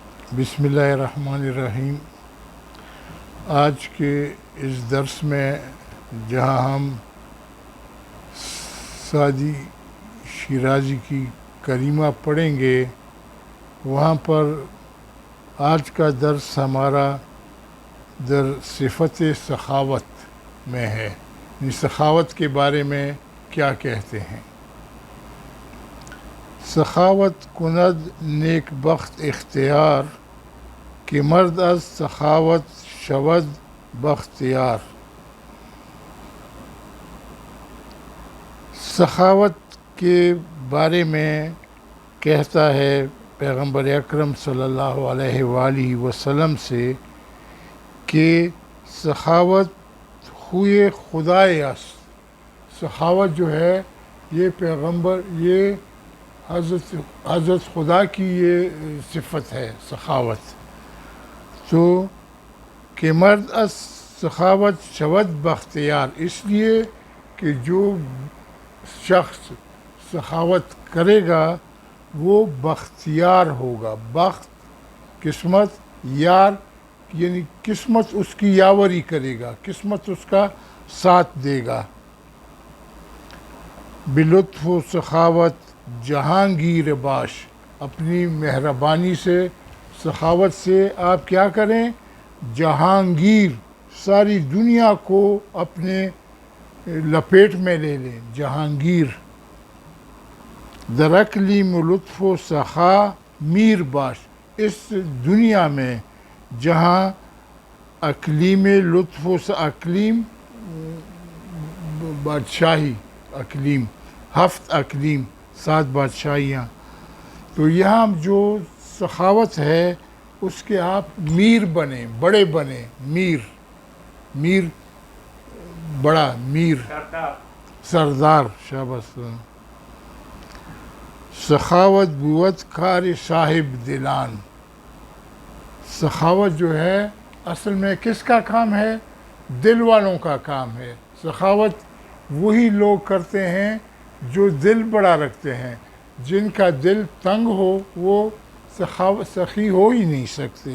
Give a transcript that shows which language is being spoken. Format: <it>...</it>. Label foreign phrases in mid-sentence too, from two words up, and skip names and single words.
<ar>بسم اللہ الرحمن الرحیم۔</ar> <ur>آج کے اس درس میں جہاں ہم سعدی شیرازی کی کریمہ پڑھیں گے، وہاں پر آج کا درس ہمارا</ur> <fa>در صفت سخاوت</fa> <ur>میں ہے، یعنی سخاوت کے بارے میں کیا کہتے ہیں۔</ur> <fa>سخاوت کند نیک بخت اختیار، کہ مرد از سخاوت شود بختیار۔</fa> <ur>سخاوت کے بارے میں کہتا ہے پیغمبر اکرم صلی اللہ علیہ وآلہ وسلم سے کہ</ur> <fa>سخاوت خوئے خدائے است۔</fa> <ur>سخاوت جو ہے یہ یہ حضرت خدا کی یہ صفت ہے سخاوت۔</ur> <fa>تو کہ مرد از سخاوت شود بختیار،</fa> <ur>اس لیے کہ جو شخص سخاوت کرے گا وہ بختیار ہوگا۔ بخت قسمت، یار یعنی قسمت اس کی یاوری کرے گا، قسمت اس کا ساتھ دے گا۔</ur> <fa>بلطف و سخاوت جہانگیر باش،</fa> <ur>اپنی مہربانی سے سخاوت سے آپ کیا کریں؟ جہانگیر، ساری دنیا کو اپنے لپیٹ میں لے لیں، جہانگیر۔</ur> <fa>در اقلیم لطف و سخا میر باش،</fa> <ur>اس دنیا میں جہاں اقلیم لطف و اقلیم بادشاہی، اقلیم 7 اقلیم 7 بادشاہیاں، تو یہاں جو سخاوت ہے اس کے آپ میر بنیں، بڑے بنیں، میر بڑا، میر سردار، شاباش۔</ur> <fa>سخاوت بود کار صاحب دلان،</fa> <ur>سخاوت جو ہے اصل میں کس کا کام ہے؟ دل والوں کا کام ہے۔ سخاوت وہی لوگ کرتے ہیں جو دل بڑا رکھتے ہیں، جن کا دل تنگ ہو وہ سخی ہو ہی نہیں سکتے۔</ur>